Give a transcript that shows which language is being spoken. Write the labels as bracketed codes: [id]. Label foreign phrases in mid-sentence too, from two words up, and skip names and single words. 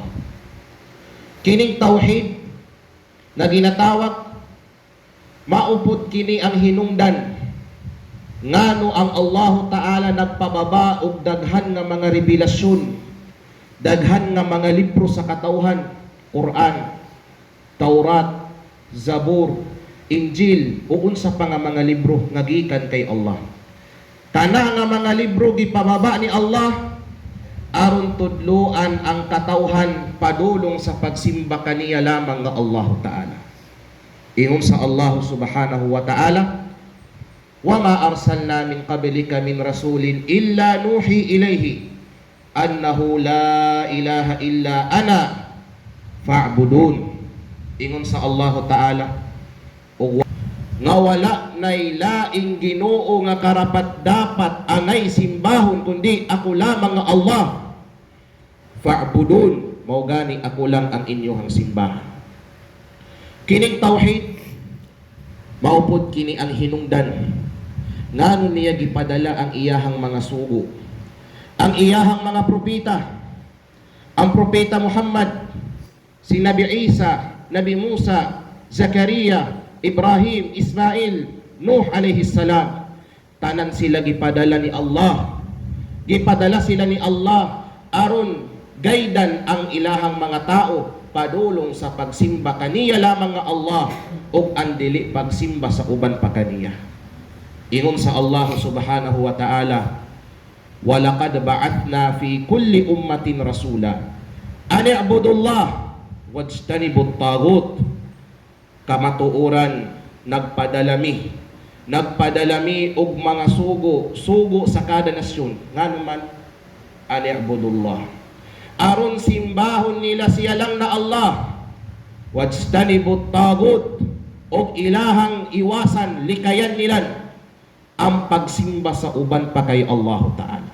[ceb] Kining tauhid na ginatawag, maupod kini ang hinungdan ngano ang [ar] الله تعالى [ceb] nagpababa og daghan nga mga revelasyon, daghan nga mga libro sa katawhan, Quran, Taurat, Zabur, Injil, ug unsa pa nga mga libro nga gikan kay Allah. Kana nga mga libro gipababa ni Allah aron tudloan ang katawhan padulong sa pagsimba kaniya lamang nga [ar] الله تعالى. [ceb] Ingon sa [ar] الله سبحانه وتعالى وما أرسلنا من قبلك من رسول إلا نوحي إليه أنه لا إله إلا أنا فاعبدون." [ceb] Ingon sa [ar] الله تعالى, [ceb] nga wala nay laing Ginoo nga karapat dapat angay simbahon kundi ako lamang nga [ar] Allah. [ceb] Fa'budun, mao gani ako lang ang inyong simbahan. Kining tauhid maupod kini ang hinungdan ngano niya gipadala ang iyahang mga sugo, ang iyahang mga propeta, ang propeta Muhammad, si Nabi Isa, Nabi Musa, Zakaria, Ibrahim, Ismail, Nuh [ar] عليه السلام. [ceb] Tanan sila gipadala ni Allah. Gipadala sila ni Allah aron gaydan ang ilahang mga tao padulong sa pagsimba kaniya lamang nga Allah ug andili pagsimba sa uban pa kaniya. Ingon sa [ar] الله سبحانه وتعالى ولقد بعثنا في كل أمة رسولا أن اعبدوا الله واجتنبوا الطاغوت." [ceb] Kamatuoran nagpadalami og mga sugo sa kada nasyon ngano man ani'budullah aron simbahon nila siya lang na Allah, [ar] واجتنبوا الطاغوت [ceb] og ilahang iwasan likayan nila ang pagsimba sa uban pa kay [ar] الله تعالى.